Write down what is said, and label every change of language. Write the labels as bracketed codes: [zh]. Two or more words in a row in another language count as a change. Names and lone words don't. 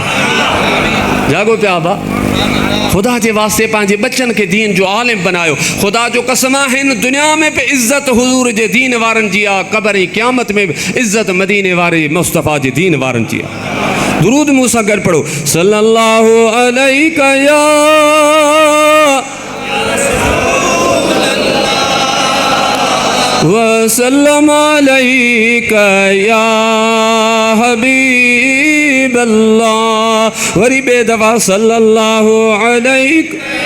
[sd] जागो पिया बा, ख़ुदा जे वास्ते पंहिंजे बच्चनि खे दीन जो आलिम बनायो। ख़ुदा जो कसम आहे हिन दुनिया में बि इज़त हुज़ूर जे दीन वारनि जी आहे, क़ब्र ऐं क़यामत में बि इज़त मदीने वारे मुस्तफ़ा जे दीन वारनि जी आहे। दुरूद मूं सां गॾु पढ़ो, [ar] صلى الله عليك يا وسلم عليك يا حبيب الله. [sd] वरी बे दफ़ा [ar] صلى الله عليك